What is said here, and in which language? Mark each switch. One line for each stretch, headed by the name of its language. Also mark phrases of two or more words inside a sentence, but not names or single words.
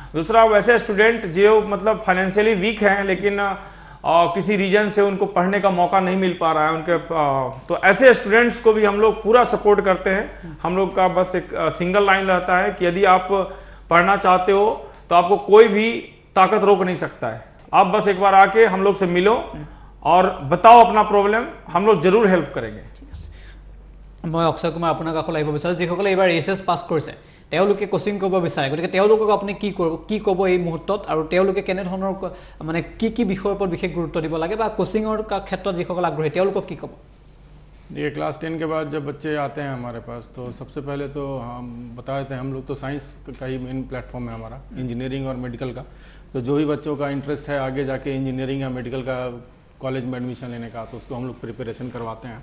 Hindi: दूसरा वैसे स्टूडेंट जो मतलब
English: financially weak
Hindi: हैं लेकिन किसी रीजन से उनको पढ़ने का मौका नहीं मिल पा रहा है उनके, तो ऐसे स्टूडेंट्स को भी हम लोग पूरा सपोर्ट करते हैं। हम लोग का बस एक
English: single line
Hindi: रहता है कि यदि आप पढ़ना चाहते हो तो आपको कोई भी ताकत रोक नहीं सकता है। आप बस एक बार आके हम लोग से मिलो और बताओ अपना प्रॉब्लम, हम लोग जरूर हेल्प करेंगे।
Assamese: मैं अक्षय कुमार আপোনাৰ কাষলৈ আহিব বিচাৰোঁ। যিসকলে এইবাৰ এইচএছ পাছ কৰিছে তেওঁলোকে কোচিং কৰিব বিচাৰে, গতিকে তেওঁলোকক আপুনি কি ক'ব এই মুহূৰ্তত, আৰু তেওঁলোকে কেনেধৰণৰ মানে কি বিষয়ৰ ওপৰত বিশেষ গুৰুত্ব দিব লাগে, বা কোচিঙৰ ক্ষেত্ৰত যিসকল আগ্ৰহী তেওঁলোকক কি ক'ব?
Hindi: देखिए, क्लास 10 के बाद जब बच्चे आते हैं हमारे पास तो सबसे पहले तो हम बता देते हैं, हम लोग तो साइंस का ही
English: main platform
Hindi: है हमारा, इंजीनियरिंग और मेडिकल का। तो जो भी बच्चों का इंटरेस्ट है आगे जाके इंजीनियरिंग या मेडिकल का कॉलेज में एडमिशन लेने का, तो उसको हम लोग प्रिपरेशन करवाते हैं।